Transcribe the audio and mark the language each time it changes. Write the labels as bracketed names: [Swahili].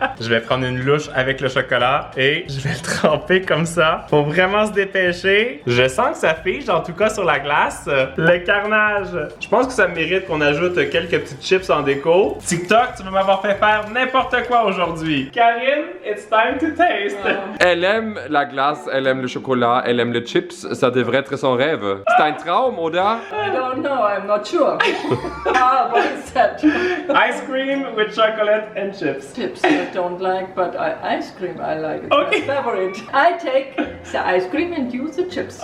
[French] Je vais prendre une louche avec le chocolat et je vais le tremper comme ça. Faut vraiment se dépêcher. Je sens que ça fige, en tout cas sur la glace. Le carnage. Je pense que ça mérite qu'on ajoute quelques petites chips en déco. TikTok, tu vas m'avoir fait faire n'importe quoi aujourd'hui. [English] Karine, it's time to taste. [French] Elle aime la glace, elle aime le chocolat, elle aime les chips. Ça devrait être son rêve. C'est un [German] traum, oder? [English] I don't know, I'm not sure. What is that? Ice cream with chocolate and chips. Chips I don't like, but ice cream I like. It's Okay. my favorite. I take the ice cream and use the chips.